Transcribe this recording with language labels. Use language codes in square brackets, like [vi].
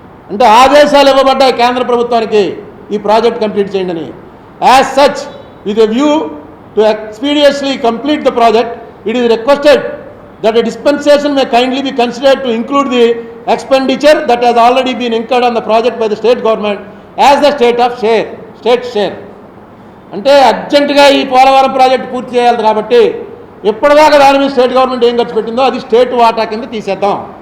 [te] అంటే ఆదేశాలు ఇవ్వబడ్డాయి కేంద్ర ప్రభుత్వానికి ఈ ప్రాజెక్ట్ కంప్లీట్ చేయండి అని. [en] As such with a view to expeditiously complete the project it is requested that a dispensation may kindly be considered to include the expenditure that has already been incurred on the project by the state government as the state share. [te] అంటే అర్జెంటుగా ఈ Polavaram project పూర్తి చేయాలి కాబట్టి ఇప్పటిదాకా దాని మీద state government ఏం ఖర్చు పెట్టిందో అది స్టేట్ వాటా కింద తీసేద్దాం.